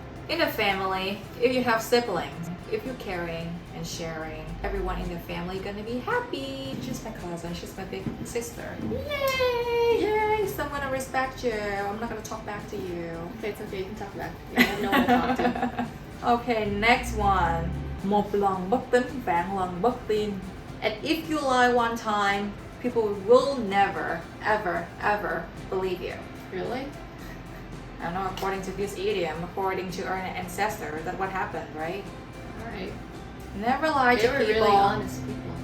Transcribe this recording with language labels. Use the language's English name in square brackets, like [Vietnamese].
[English] In a family, if you have siblings, if you're caring and sharing, everyone in the family gonna be happy. She's my cousin, she's my big sister. Yay! Yay! So I'm gonna respect you. I'm not gonna talk back to you. Okay, it's okay, you can talk back. I have no one to talk to. Okay, next one. [Vietnamese] Một lần bất tín, vạn lần bất tin. [English] And if you lie one time, people will never, ever, ever believe you. Really? I don't know, according to this idiom, according to our ancestors, that's what happened, right? Alright. Never lie They to were people. really honest people.